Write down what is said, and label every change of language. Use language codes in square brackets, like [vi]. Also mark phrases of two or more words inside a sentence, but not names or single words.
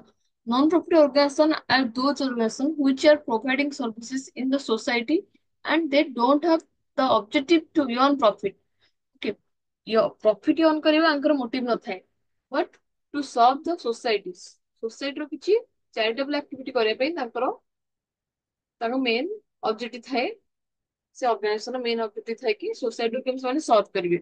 [en] non profit organization are those organization which are providing services in the society and they don't have the objective to earn profit। [or] ଓକେ, [en] profit earn [or] କରିବା ଆଙ୍କର ମୋଟିଭ ନଥାଏ [en] but to serve the societies, [or] ସୋସାଇଟିର କିଛି [en] charitable activity [or] କରିବା ପାଇଁ ତାଙ୍କ [en] main objective [or] ଥାଏ। ସେ [en] organization main objective [or] ଥାଏ କି ସୋସାଇଟିକୁ କେମିତି ସେମାନେ ସର୍ଭ କରିବେ।